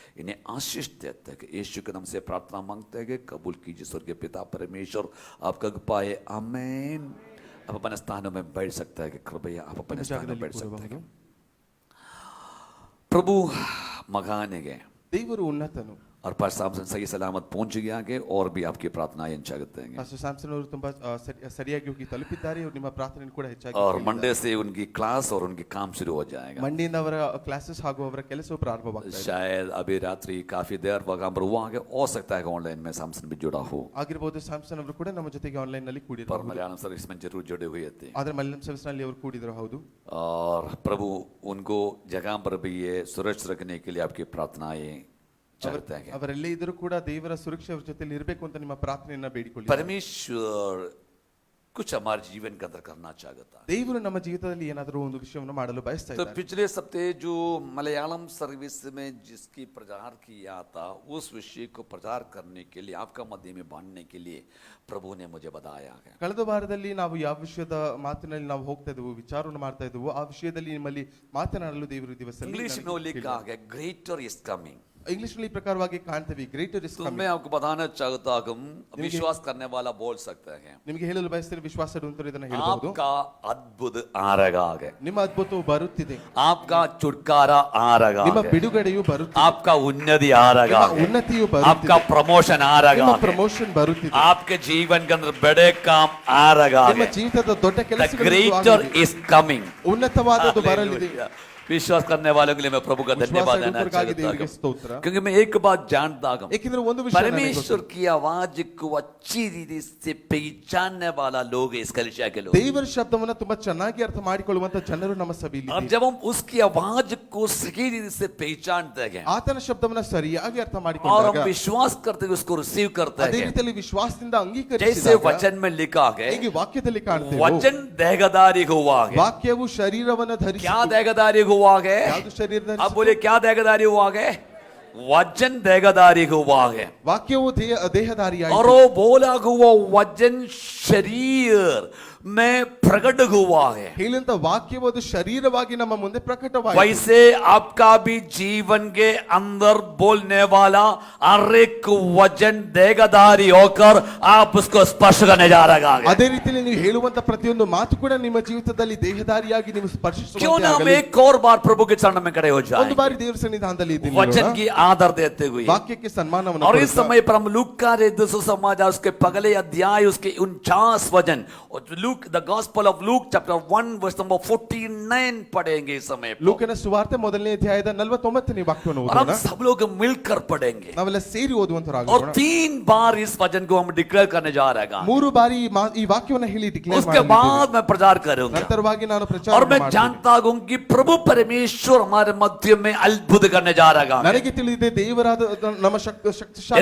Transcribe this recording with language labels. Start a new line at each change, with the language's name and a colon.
Hindi: इन्हें आशीष देते हैं। यीशु के नाम से प्रार्थना मांगते हैं, कबूल कीजिए स्वर्गीय पिता परमेश्वर। आपका पाए आमीन। आप अपने स्थानों में बैठ सकते हैं। कृपया आप अपने स्थानों में बैठ सकते हैं। प्रभु महान है,
Kannada: ದೇವರು ಉನ್ನತನು.
Hindi: और पास सामसन सही सलामत पहुंच गया के और भी आपकी प्रार्थनाएं चाहते हैं।
Kannada: ಪಾಸ್ಟರ್ ಸ್ಯಾಮ್ಸನ್ ಅವರು ತುಂಬಾ ಸರಿಯಾಗಿ ಹೋಗಿ ತಲುಪಿದ್ದಾರೆ. ನಿಮ್ಮ ಪ್ರಾರ್ಥನೆ ಕೂಡ ಹೆಚ್ಚಾಗಿ
Hindi: और मंडे से उनकी क्लास और उनकी काम शुरू हो जाएगा।
Kannada: ಮಂಡೆಯಿಂದ ಅವರ ಕ್ಲಾಸಸ್ ಹಾಗೂ ಅವರ ಕೆಲಸವು ಪ್ರಾರಂಭವಾಗ್ತದೆ.
Hindi: शायद अभी रात्रि काफी देर वहां पर हुआ आगे हो सकता है कि ऑनलाइन में सामसन भी जुड़ा हो,
Kannada: ಆಗಿರಬಹುದು. ಸ್ಯಾಮ್ಸನ್ ಅವರು ಕೂಡ ನಮ್ಮ ಜೊತೆಗೆ ಆನ್ಲೈನ್ ನಲ್ಲಿ
Hindi: पर
Kannada: ಕೂಡಿದ್ರು.
Hindi: मलयालम सर्विस में जरूर जुड़े हुए थे।
Kannada: ಆದ್ರೆ ಮಲಯಾಳಂ ಸರ್ವಿಸ್ ನಲ್ಲಿ ಅವರು ಕೂಡಿದ್ರು. ಹೌದು.
Hindi: और प्रभु उनको जगह पर भी ये सुरक्षित रखने के लिए आपकी प्रार्थनाएं चाहते हैं।
Kannada: ಅವರೆಲ್ಲೇ ಇದ್ರೂ ಕೂಡ ದೇವರ ಸುರಕ್ಷೆ ಅವರ ಜೊತೆಲಿ ಇರಬೇಕು ಅಂತ ನಿಮ್ಮ ಪ್ರಾರ್ಥನೆಯನ್ನ ಬೇಡಿಕೊಳ್ಳಿ.
Hindi: परमेश्वर कुछ हमारे जीवन के अंदर करना चाहता है।
Kannada: ದೇವರು ನಮ್ಮ ಜೀವಿತದಲ್ಲಿ ಏನಾದರೂ ಒಂದು ವಿಷಯವನ್ನು ಮಾಡಲು ಬಯಸ್ತಾ
Hindi: तो
Kannada: ಇದ್ದಾರೆ.
Hindi: पिछले सप्ताह जो मलयालम सर्विस में जिसकी प्रचार किया था, उस विषय को प्रचार करने के लिए आपका मध्य में बांटने के लिए प्रभु ने मुझे बताया है।
Kannada: ಕಳೆದ ವಾರದಲ್ಲಿ ನಾವು ಯಾವ ವಿಷಯದ ಮಾತಿನಲ್ಲಿ ನಾವು ಹೋಗ್ತಾ ಇದ್ದೆವು, ವಿಚಾರವನ್ನು ಮಾಡ್ತಾ ಇದ್ದೆವು, ಆ ವಿಷಯದಲ್ಲಿ ನಿಮ್ಮಲ್ಲಿ ಮಾತನಾಡಲು ದೇವರು ಈ ದಿವಸದಲ್ಲಿ
Hindi: इंग्लिश में लिखा है
English: Greater is coming.
Kannada: ಇಂಗ್ಲಿಷ್ ನಲ್ಲಿ ಪ್ರಕಾರವಾಗಿ ಕಾಣ್ತೇವೆ,
English: greater is
Hindi: तो
Kannada: ಕಮಿಂಗ್.
Hindi: मैं आपको बताना चाहता हूँ, विश्वास करने वाला बोल सकते हैं,
Kannada: ನಿಮಗೆ ಹೇಳಲು ಬಯಸ್ತಾರೆ, ವಿಶ್ವಾಸ ಇಡುವಂತರು ಇದನ್ನ ಹೇಳಬಹುದು.
Hindi: आपका अद्भुत आ रहा है,
Kannada: ನಿಮ್ಮ ಅದ್ಭುತವು ಬರುತ್ತಿದೆ,
Hindi: आपका छुटकारा आ रहा
Kannada: ನಿಮ್ಮ
Hindi: है,
Kannada: ಬಿಡುಗಡೆಯು ಬರುತ್ತಿದೆ,
Hindi: आपका उन्नति आ रहा
Kannada: ನಿಮ್ಮ
Hindi: है,
Kannada: ಉನ್ನತಿಯು
Hindi: आपका
Kannada: ಬರುತ್ತಿದೆ,
Hindi: प्रमोशन आ
Kannada: ನಿಮ್ಮ
Hindi: रहा है,
Kannada: ಪ್ರಮೋಷನ್ ಬರುತ್ತಿದೆ,
Hindi: आपके जीवन के अंदर बड़े काम आ रहा
Kannada: ನಿಮ್ಮ
Hindi: है।
Kannada: ಜೀವಿತದ ದೊಡ್ಡ
English: The
Kannada: ಕೆಲಸಗಳು
English: greater is coming।
Kannada: ಉನ್ನತವಾದದ್ದು ಬರಲಿದೆ.
English: Hallelujah।
Hindi: विश्वास करने वालों के लिए मैं प्रभु का धन्यवाद देना
Kannada: ವಿಶ್ವಾಸಕ್ಕಾಗಿ
Hindi: चाहता
Kannada: ದೇವರಿಗೆ
Hindi: हूं,
Kannada: ಸ್ತೋತ್ರ.
Hindi: क्योंकि मैं एक बात जानता हूं,
Kannada: ಏಕೆಂದ್ರೆ ಒಂದು ವಿಷಯ ನನಗೆ
Hindi: परमेश्वर
Kannada: ಗೊತ್ತು.
Hindi: की आवाज को अच्छी रीति से पहचानने वाला लोग है इस कलीसिया के लोग।
Kannada: ದೇವರ ಶಬ್ದವನ್ನ ತುಂಬಾ ಚೆನ್ನಾಗಿ ಅರ್ಥ ಮಾಡಿಕೊಳ್ಳುವಂತ ಜನರು ನಮ್ಮ ಸಭೆಯಲ್ಲಿ
Hindi: और
Kannada: ಇದ್ದಾರೆ.
Hindi: जब हम उसकी आवाज को सही रीति से पहचानते हैं
Kannada: ಆತನ ಶಬ್ದವನ್ನ ಸರಿಯಾಗಿ ಅರ್ಥ
Hindi: और
Kannada: ಮಾಡಿಕೊಂಡಾಗ,
Hindi: हम विश्वास करते हैं, उसको रिसीव करते
Kannada: ಅದೇ
Hindi: हैं,
Kannada: ರೀತಿಯಲ್ಲಿ ವಿಶ್ವಾಸದಿಂದ
Hindi: जैसे
Kannada: ಅಂಗೀಕರಿಸಿದಾಗ
Hindi: वचन में लिखा है,
Kannada: ಹೀಗೆ ವಾಕ್ಯದಲ್ಲಿ ಕಾಣ್ತೇವೆ,
Hindi: वचन देहधारी हुआ है।
Kannada: ವಾಕ್ಯವು ಶರೀರವನ್ನ ಧರಿಸಿ.
Hindi: क्या देहधारी हुआ है?
Kannada: ಯಾವುದು ಶರೀರ
Hindi: अब बोले क्या देहधारी हुआ है? वचन देहधारी हुआ है
Kannada: ವಾಕ್ಯವು ದೇಹಧಾರಿಯಾಯಿತು
Hindi: और वो बोला हुआ वचन शरीर में प्रकट हुआ है
Kannada: ಹೇಳಿದಂತ ವಾಕ್ಯವು ಅದು ಶರೀರವಾಗಿ ನಮ್ಮ ಮುಂದೆ ಪ್ರಕಟವಾಯಿತು
Hindi: वैसे आपका भी जीवन के अंदर बोलने वाला हर एक वचन देहधारी होकर आप उसको स्पर्श करने जा रहा है
Kannada: ಅದೇ ರೀತಿಯಲ್ಲಿ ನೀವು ಹೇಳುವಂತ ಪ್ರತಿಯೊಂದು ಮಾತು ಕೂಡ ನಿಮ್ಮ ಜೀವಿತದಲ್ಲಿ ದೇಹಧಾರಿಯಾಗಿ ನೀವು
Hindi: क्यों
Kannada: ಸ್ಪರ್ಶಿಸುವಂತೆ
Hindi: ना हम
Kannada: ಆಗಲಿ
Hindi: एक और बार प्रभु के चरण में खड़े हो
Kannada: ಒಂದು
Hindi: जाए
Kannada: ಬಾರಿ ದೇವರ ಸನ್ನಿಧಾನದಲ್ಲಿ ಇದ್ದೀನಿ
Hindi: वचन की आदर देते हुए
Kannada: ವಾಕ್ಯಕ್ಕೆ ಸನ್ಮಾನವನ್ನು
Hindi: और इस
Kannada: ಕೊಡುತ್ತಾ
Hindi: समय पर हम लूक का सुसमाचार उसके पगले अध्याय उसके 49 वचन look
English: the gospel of Luke chapter 1 verse number 49
Hindi: पढ़ेंगे इस समय पर।
Kannada: ಲೂಕನ ಸುವಾರ್ತೆ ಮೊದಲನೇ ಅಧ್ಯಾಯದ 49ನೇ ವಾಕ್ಯವನ್ನು
Hindi: और हम
Kannada: ಓದೋಣ
Hindi: सब लोग मिलकर पढ़ेंगे
Kannada: ನಾವೆಲ್ಲ ಸೇರಿ
Hindi: और
Kannada: ಓದುವಂತರಾಗೋಣ
Hindi: 3 बार इस वचन को हम डिक्लेयर करने जा रहे हैं
Kannada: ಮೂರು ಬಾರಿ ಈ ವಾಕ್ಯವನ್ನು ಹೇಳಿ ಡಿಕ್ಲೇರ್
Hindi: उसके बाद मैं प्रचार करूंगा
Kannada: ನಂತರವಾಗಿ ನಾನು ಪ್ರಚಾರ
Hindi: और मैं
Kannada: ಮಾಡ್ತೀನಿ
Hindi: जानता हूं कि प्रभु परमेश्वर हमारे मध्य में अद्भुत करने जा रहा है
Kannada: ನನಗೆ ತಿಳಿದಿದೆ ದೇವರಾದ ನಮ್ಮ ಶಕ್ತಿಶಾಲಿ